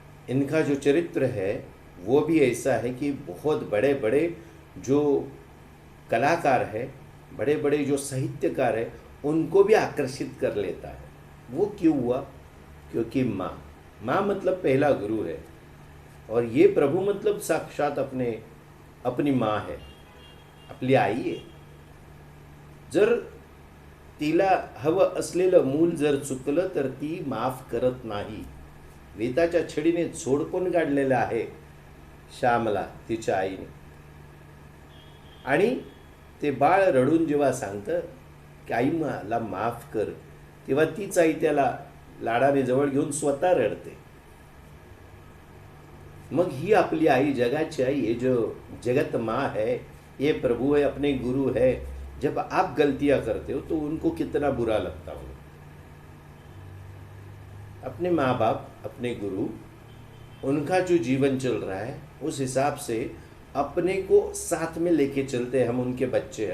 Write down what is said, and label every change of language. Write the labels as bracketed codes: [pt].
[hi] इनका जो चरित्र है वो भी ऐसा है कि बहुत बड़े बड़े जो कलाकार है, बड़े बड़े जो साहित्यकार है, उनको भी आकर्षित कर लेता है। वो क्यों हुआ? क्योंकि माँ मतलब पहला गुरु है, और ये प्रभु मतलब साक्षात अपनी माँ है, [mr] आपली आई आहे। जर तिला हवं असलेलं मूल जर चुकलं तर ती माफ करत नाही। वेताच्या छडीने झोडपून काढलेलं आहे श्यामला तिच्या आईने। आणि ते बाळ रडून जेव्हा सांगतं की आई मला माफ कर, तेव्हा तीच आई त्याला लाडाने जवळ घेऊन स्वतः रडते। मग ही आपली आई, जगाची आई, [hi] ये जो जगत माँ है, ये प्रभु है, अपने गुरु है, जब आप गलतियां करते हो तो उनको कितना बुरा लगता होगा। अपने माँ बाप, अपने गुरु, उनका जो जीवन चल रहा है उस हिसाब से अपने को साथ में लेके चलते हैं। हम उनके बच्चे हैं।